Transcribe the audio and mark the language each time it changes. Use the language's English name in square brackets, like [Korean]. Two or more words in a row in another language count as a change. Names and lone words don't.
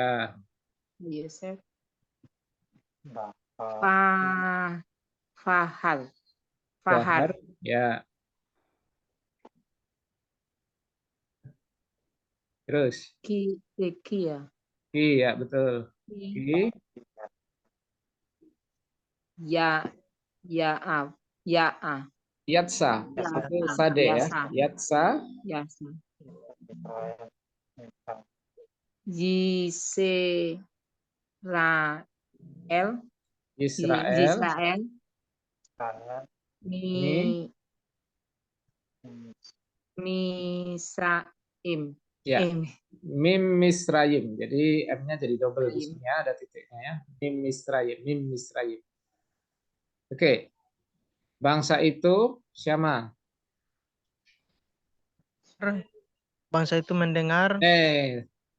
[Indonesian] Yosef. Fahar. Ya. Terus. Ki Ya, betul. Yatsa. Sade ya. Yatsa. Yisrael. Misraim. Ya. [Hebrew] Mim Misraim. [Indonesian] Jadi M-nya jadi double di sini ya, ada titiknya ya. [Hebrew] Mim Misraim. [Indonesian] Oke. Bangsa itu siapa? Bangsa itu mendengar.